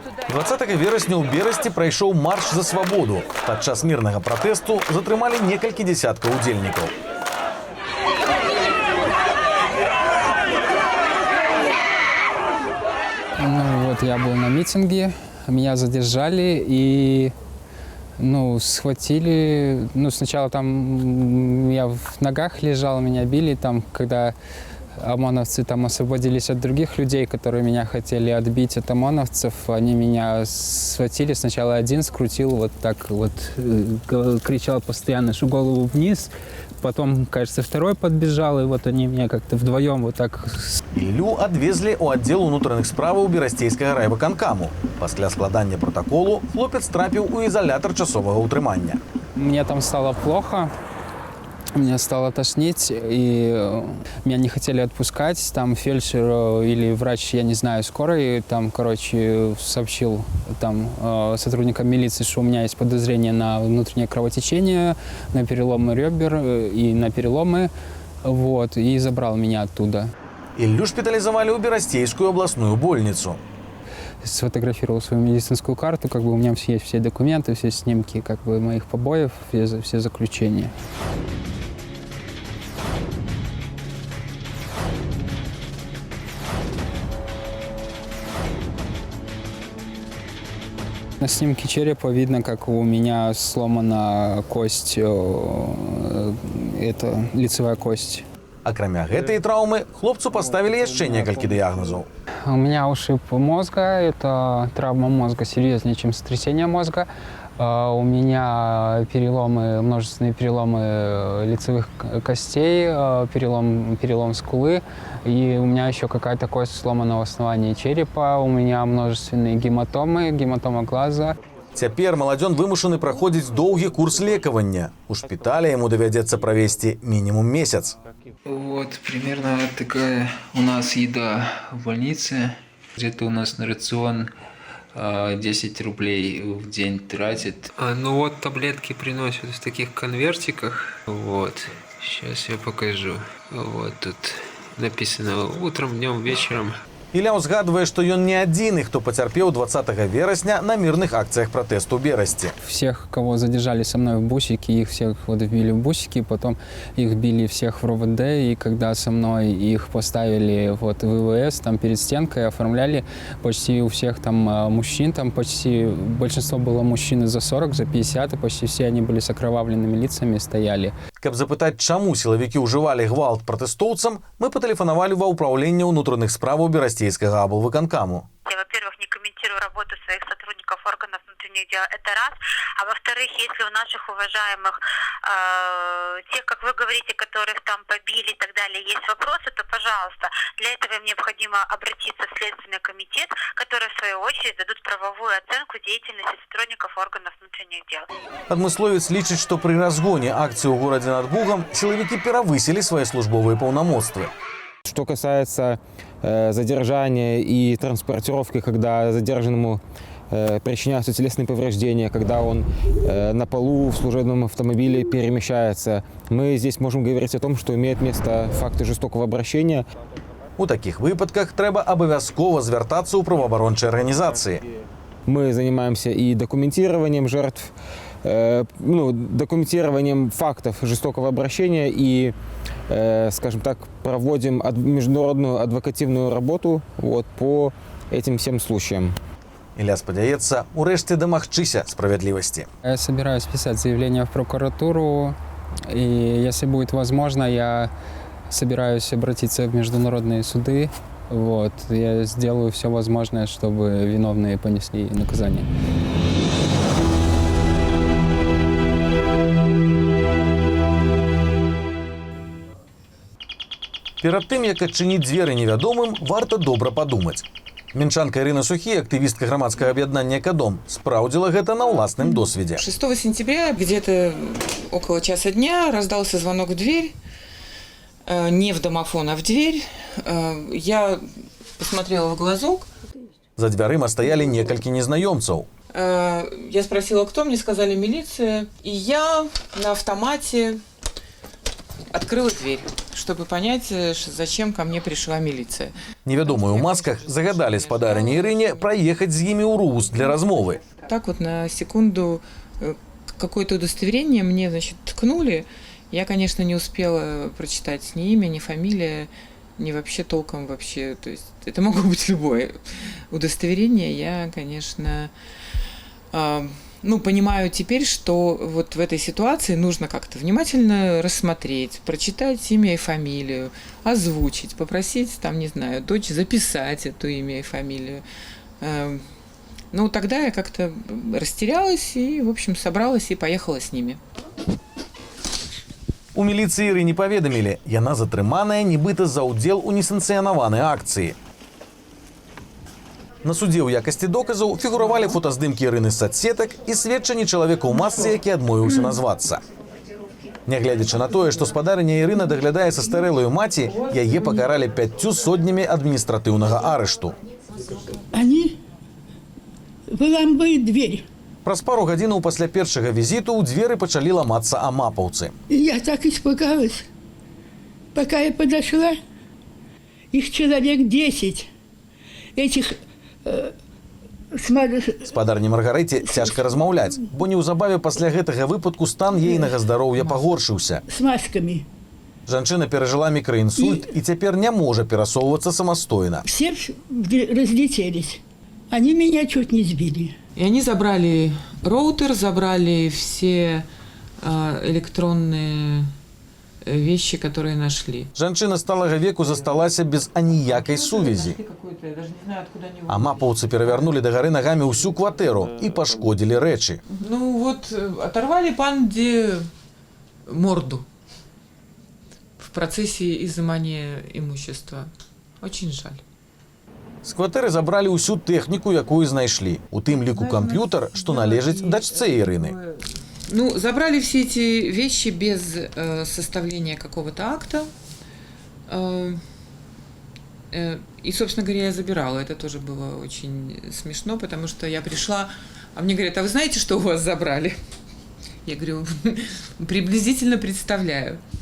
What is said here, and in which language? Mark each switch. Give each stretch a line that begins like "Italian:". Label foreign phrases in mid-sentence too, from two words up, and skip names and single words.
Belarusian: 20 верасня ў Берасці прайшоў марш за свабоду. Падчас мірнага пратэсту затрымалі некалькі дзесяткаў удзельнікаў.
Russian: Ну вот я был на митинге, меня задержали и схватили. Сначала там я в ногах лежал, меня били, там, когда ОМОНовцы там освободились от других людей, которые меня хотели отбить от ОМОНовцев. Они меня схватили. Сначала один скрутил, вот так вот, кричал постоянно, что голову вниз. Потом, кажется, второй подбежал, и вот они меня как-то вдвоем вот так...
Belarusian: Іллю адвезлі ў аддзел унутраных справаў Берасцейскага райвыканкаму. Пасля складання протаколу хлопец трапіў у изолятор часовага ўтрымання.
Russian: Мне там стало плохо. Мне стало тошнить, и меня не хотели отпускать. Там фельдшер или врач, я не знаю, скорой, там, сообщил сотрудникам милиции, что у меня есть подозрение на внутреннее кровотечение, на переломы ребер и на переломы, вот, и забрал меня оттуда.
Belarusian: Іллю шпитализовали ў Берасцейскую
Russian: областную больницу. Сфотографировал свою медицинскую карту, у меня есть все документы, все снимки моих побоев, все заключения. На снимке черепа видно, как у меня сломана кость, это лицевая кость.
Belarusian: Акрамя гэтай траўмы, хлопцу поставили яшчэ некалькі дыягнозаў.
Russian: У меня ушиб мозга, это травма мозга серьезнее, чем сотрясение мозга. У меня множественные переломы лицевых костей, перелом скулы. И у меня еще какая-то кость сломана в основании черепа. У меня множественные гематомы, гематома глаза.
Belarusian: Цяпер маладзён вымушаны праходзіць доўгі курс лекавання. У шпіталі яму давядзецца правесці мінімум месяц.
Russian: Вот примерно такая у нас еда в больнице. Где-то у нас на рацион 10 рублей в день тратит. Вот таблетки приносят в таких конвертиках. Вот. Сейчас я покажу. Вот тут написано утром, днем, вечером.
Belarusian: Ілля узгадывае, што ён не адзіны, хто пацярпеў 20 верасня на
Russian: мирных акциях
Belarusian: протесту ў Берасці.
Russian: Всех, кого задержали со мной в бусике, их всех вбили в бусики, потом их били всех в РОВД, и когда со мной их поставили в ВВС, там перед стенкой оформляли почти у всех там мужчин, там почти большинство было мужчин за 40, за 50, и почти все они были с окровавленными лицами, стояли.
Belarusian: Каб запытаць, чаму сілавікі ўжывалі гвалт пратэстоўцам, мы патэлефанавалі ва ўпраўленне ўнутраных справаў Берасцейскага аблвыканкаму.
Russian: Я, во-первых, не комментирую работу своих сотрудников органов внутренних дел, это раз. А во-вторых, если у наших уважаемых, тех, как вы говорите, которых там побили и так далее, есть вопросы, то, пожалуйста, для этого им необходимо обратиться в Следственный комитет, который, в свою очередь, дадут правовую оценку деятельности сотрудников органов внутренних дел.
Belarusian: Адмысловец лічыць, што пры разгоне акцыі ў горадзе над Бугам сілавікі перавысілі свае службовыя паўнамоцтвы.
Russian: Что касается задержания и транспортировки, когда задержанному причиняются телесные повреждения, когда он на полу в служебном автомобиле перемещается, мы здесь можем говорить о том, что имеют место факты жестокого обращения.
Belarusian: У таких выпадках трэба абавязкова звяртацца ў праваабарончыя арганізацыі.
Russian: Мы занимаемся и документированием жертв, документированием фактов жестокого обращения и, скажем так, проводим международную адвокативную работу по этим всем случаям.
Belarusian: Ілля спадзяецца, урэшце дамагчыся справядлівасці.
Russian: Я собираюсь писать заявление в прокуратуру, и если будет возможно, я собираюсь обратиться в международные суды. Я сделаю все возможное, чтобы виновные понесли наказание.
Belarusian: Перад тым, як адчыніць дзверы невядомым, варта добра падумаць. Мінчанка Ірына Сухі, актывістка грамадскага аб'яднання «Экодом», спраўдзіла гэта на ўласным досведзе.
Russian: 6 сентября, где-то около часа дня, раздался звонок в дверь. Не в домофон, а в дверь. Я посмотрела в глазок.
Belarusian: За дзвярыма стаялі некалькі незнаёмцаў.
Russian: Я спросила, кто, мне сказали милиция. И я на автомате открыла дверь. чтобы понять, зачем ко мне пришла милиция.
Belarusian: Невядомыя ў масках загадалі спадарыні Ірыне праехаць з імі ў Рус для размовы.
Russian: Так вот на секунду какое-то удостоверение мне, значит, ткнули. Я, конечно, не успела прочитать ни имя, ни фамилия, ни вообще толком вообще. То есть это могло быть любое удостоверение. Я, конечно, понимаю теперь, что вот в этой ситуации нужно как-то внимательно рассмотреть, прочитать имя и фамилию, озвучить, попросить, там, не знаю, дочь записать это имя и фамилию. Тогда я как-то растерялась и, в общем, собралась и поехала с ними.
Belarusian: У міліцыі Ірыне паведамілі, яна затрыманая нібыта за ўдзел у несанкцыянаванай акцыі. На судзе ў якасці доказаў фігуравалі фотаздымкі Ірыны з соцсетак і сведчанні чалавека ў масцы, які адмовіўся назвацца. Нягледзячы на тое, што спадарыня Ірына даглядае састарэлую маці, яе пакаралі 5 сотнямі адміністратыўнага арышту.
Russian: Они выламывают дверь.
Belarusian: Праз пару гадзінаў пасля першага візіту ў дзверы пачалі ламацца амапаўцы.
Russian: И я так испугалась. Пока я подошла, их человек 10. Этих
Belarusian: Спадарні Маргарыце цяжка размаўляць, бо неўзабаве пасля гэтага выпадку стан ейнага здароўя пагоршыўся.
Russian: с масками.
Belarusian: Жанчына перажыла мікраінсульт і цяпер не можа перасоўвацца самастойна.
Russian: Все разлетелись. Они меня чуть не сбили. И они забрали роутер, забрали все электронные вещи, которые нашли.
Belarusian: Жанчына сталага веку засталася без аніякай сувязі. Амапаўцы перавярнулі дагары нагамі ўсю кватэру і пашкодзілі рэчы.
Russian: Оторвали панде морду в процессе изымания имущества. Очень жаль.
Belarusian: З кватэры забралі ўсю тэхніку, якую знайшлі. У тым ліку камп'ютар, што належыць дачцэ Ірыны.
Russian: Забрали все эти вещи без составления какого-то акта. И, собственно говоря, я забирала. Это тоже было очень смешно, потому что я пришла, а мне говорят, а вы знаете, что у вас забрали? Я говорю, приблизительно представляю.